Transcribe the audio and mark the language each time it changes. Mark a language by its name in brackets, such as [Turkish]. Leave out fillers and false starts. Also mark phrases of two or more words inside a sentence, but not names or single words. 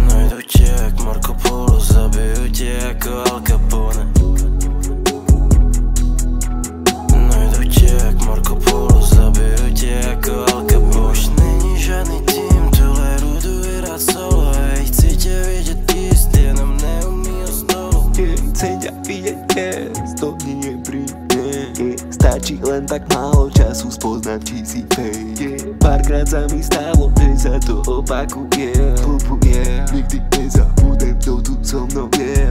[Czech] Najdu tě jak Marco Polo, zabiju tě jako Al Capone. Najdu tě jak Marco Polo, zabiju tě jako Al Capone. Už není žádný tým, tuhle rudu hrát solo. Ej, chci tě vidět jíst, jenom neumí o stolu. [Slovak] Chcem ťa vidieť jesť, to nie je pri mne. Stačí len tak málo času spoznať, či si fake. Párkrát sa mi stalo, že sa to opakuje. Nikdy nezabudnem, kto tu so mnou je.